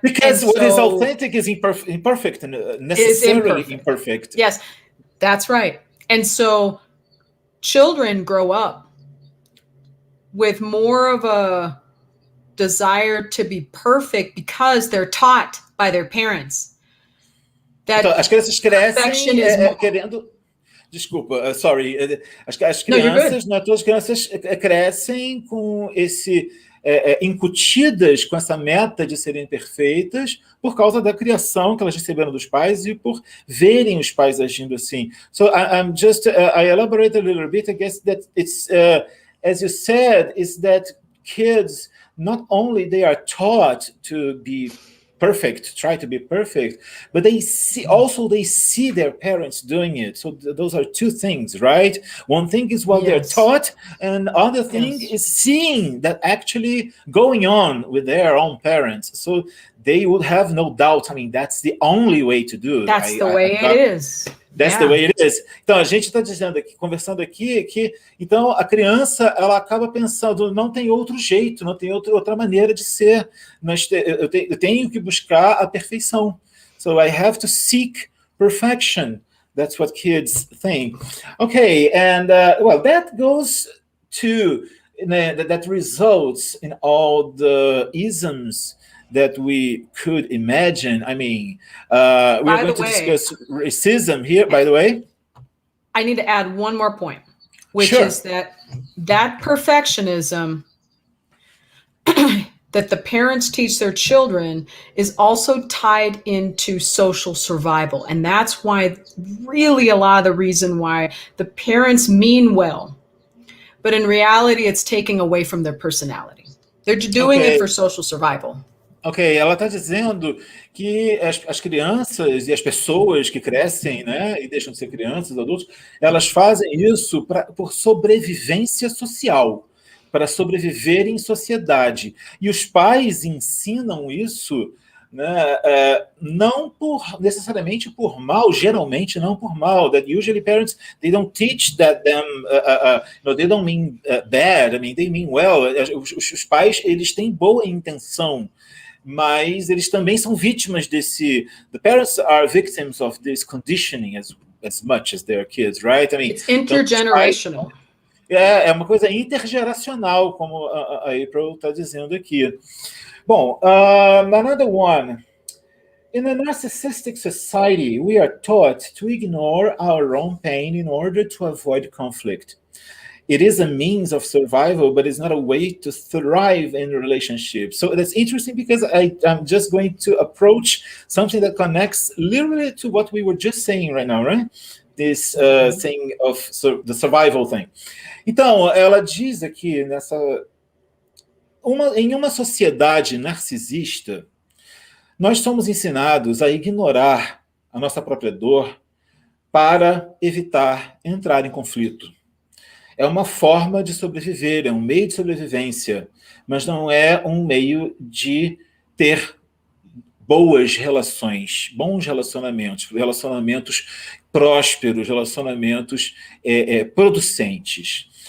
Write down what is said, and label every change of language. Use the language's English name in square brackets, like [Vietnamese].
[English] is authentic is imperfect and necessarily imperfect. Yes, that's right. And so children grow up with more of a desire to be perfect because they're taught by their parents. [Portuguese] Então, as crianças crescem querendo... Desculpa, [English] sorry. [Portuguese] As crianças, não, todas as crianças crescem com esse... incutidas com essa meta de serem perfeitas por causa da criação que elas receberam dos pais e por verem os pais agindo assim. [English] So I elaborate a little bit. I guess that it's... as you said, is that kids, not only they are taught to be perfect, try to be perfect, but they see their parents doing it. So those are two things, right? One thing is what they're taught, and other thing is seeing that actually going on with their own parents. So they would have no doubt. I mean, that's the only way to do it. That's the way it is. That's the way it is. [Portuguese] Então, a gente está dizendo aqui, conversando aqui, que então a criança ela acaba pensando, não tem outro jeito, não tem outra maneira de ser. Eu tenho que buscar a perfeição. [English] So I have to seek perfection. That's what kids think. Okay, and well, that goes to that results in all the isms that we could imagine. I mean, we're going to discuss racism here, by the way. I need to add one more point, which is that perfectionism that the parents teach their children is also tied into social survival. And that's why really a lot of the reason why the parents mean well, but in reality, it's taking away from their personality. They're doing it for social survival. [Portuguese] Ok, ela está dizendo que as crianças e as pessoas que crescem, né, e deixam de ser crianças, adultos, elas fazem isso por sobrevivência social, para sobreviver em sociedade. E os pais ensinam isso, né, não necessariamente por mal, geralmente não por mal. [English] That usually parents, they don't teach that them, they don't mean bad, I mean, they mean well. [Portuguese] Os pais, eles têm boa intenção, mas eles também são vítimas desse. [English] The parents are victims of this conditioning as much as their kids, right? I mean, it's intergenerational. [Portuguese] É uma coisa intergeracional, como a April está dizendo aqui. Bom, [English] another one. In a narcissistic society, we are taught to ignore our own pain in order to avoid conflict. It is a means of survival, but it's not a way to thrive in relationships. So that's interesting because I'm just going to approach something that connects literally to what we were just saying right now, right? This thing of the survival thing. [Portuguese] Então, ela diz aqui em uma sociedade narcisista, nós somos ensinados a ignorar a nossa própria dor para evitar entrar em conflito. É uma forma de sobreviver, é um meio de sobrevivência, mas não é um meio de ter boas relações, bons relacionamentos prósperos, relacionamentos producentes.